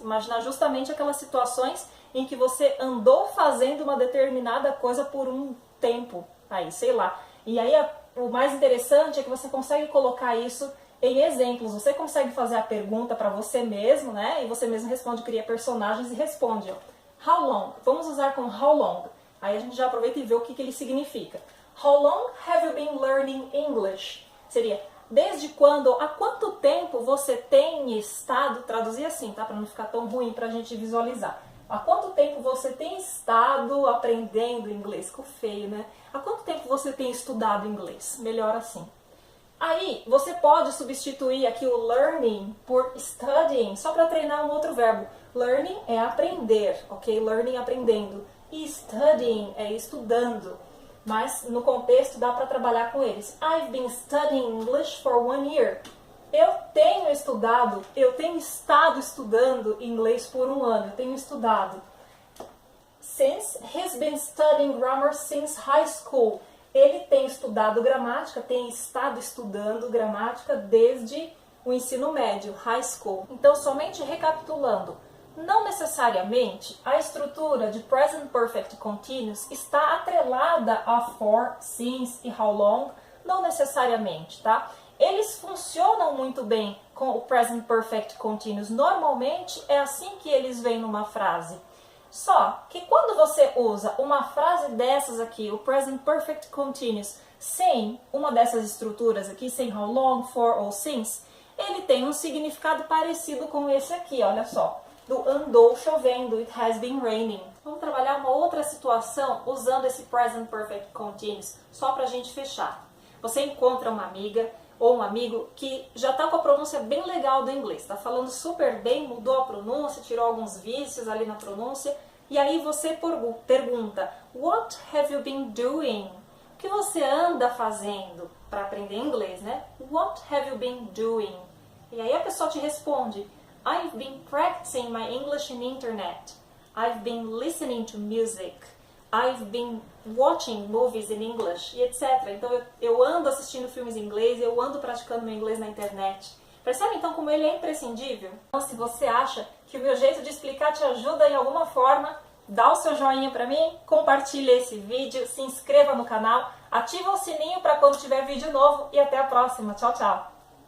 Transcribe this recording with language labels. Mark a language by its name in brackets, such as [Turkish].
[Portuguese] Imaginar justamente aquelas situações em que você andou fazendo uma determinada coisa por um tempo. Aí, sei lá. E aí o mais interessante é que você consegue colocar isso em exemplos. Você consegue fazer a pergunta para você mesmo, né? E você mesmo responde, cria personagens e responde. [English] How long? [Portuguese] Vamos usar com [English] how long. [Portuguese] Aí a gente já aproveita e vê o que ele significa. [English] How long have you been learning English? [Portuguese] Seria, desde quando, há quanto tempo você tem estado, traduzir assim, tá? Para não ficar tão ruim para a gente visualizar. Há quanto tempo você tem estado aprendendo inglês? Ficou feio, né? Há quanto tempo você tem estudado inglês? Melhor assim. Aí, você pode substituir aqui o learning por studying, só para treinar um outro verbo. Learning é aprender, ok? Learning aprendendo. E studying é estudando. Mas no contexto dá para trabalhar com eles. [English] I've been studying English for 1 year. [Portuguese] Eu tenho estado estudando inglês por 1 ano. Eu tenho estudado. [English] Since he's been studying grammar since high school. [Portuguese] Ele tem estudado gramática, tem estado estudando gramática desde o ensino médio, [English] high school. [Portuguese] Então, somente recapitulando, não necessariamente a estrutura de Present Perfect Continuous está atrelada a for, since e how long, não necessariamente, tá? eles funcionam muito bem com o Present Perfect Continuous. Normalmente é assim que eles vêm numa frase. Só que quando você usa uma frase dessas aqui, o Present Perfect Continuous, sem uma dessas estruturas aqui, sem [English] how long, [Portuguese] for ou since, ele tem um significado parecido com esse aqui, olha só. Do andou chovendo, [English] it has been raining. [Portuguese] Vamos trabalhar uma outra situação usando esse Present Perfect Continuous, só para a gente fechar. Você encontra uma amiga ou um amigo que já está com a pronúncia bem legal do inglês, está falando super bem, mudou a pronúncia, tirou alguns vícios ali na pronúncia, e aí você pergunta, [English] what have you been doing? [Portuguese] O que você anda fazendo para aprender inglês, né? [English] What have you been doing? [Portuguese] E aí a pessoa te responde, [English] I've been practicing my English in internet. I've been listening to music. I've been watching movies in English, [Portuguese] e etc. Então eu ando assistindo filmes em inglês, eu ando praticando meu inglês na internet. Percebe então como ele é imprescindível? Então se você acha que o meu jeito de explicar te ajuda em alguma forma, dá o seu joinha para mim, compartilhe esse vídeo, se inscreva no canal, ativa o sininho para quando tiver vídeo novo e até a próxima. Tchau, tchau!